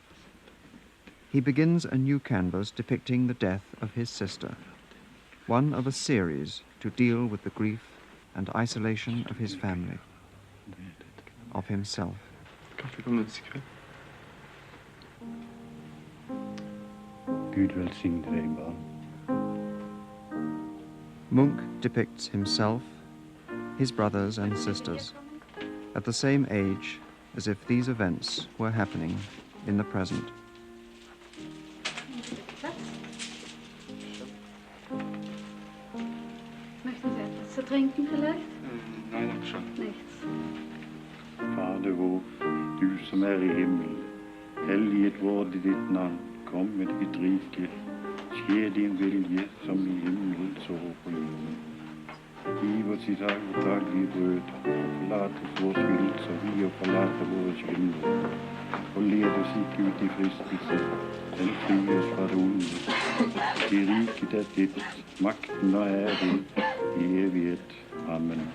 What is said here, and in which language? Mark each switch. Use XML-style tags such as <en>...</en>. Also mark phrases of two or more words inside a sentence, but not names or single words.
<en>He begins a new canvas depicting the death of his sister, one of a series to deal with the grief and isolation of his family, of himself.</en> <no>Gud velsigne deg, barn.</no> <en>Munch depicts himself, his brothers and sisters, at the same age as if these events were happening in the present.</en> <de>Möchten Sie etwas zu trinken vielleicht? Nein, danke schön. Nichts.</de> <no>Fader vår, du som er i himmelen, helliget vorde ditt navn, kom med ditt rike, skje din vilje som i himmelen så på jorden. Giv oss i dag vårt daglige brød, og forlat oss vår skyld, så vi og forlater våre skyldnere. Og led oss ikke ut i fristelse, men fri oss fra det onde. Det riket er ditt, makten og æren i evighet. Amen.</no>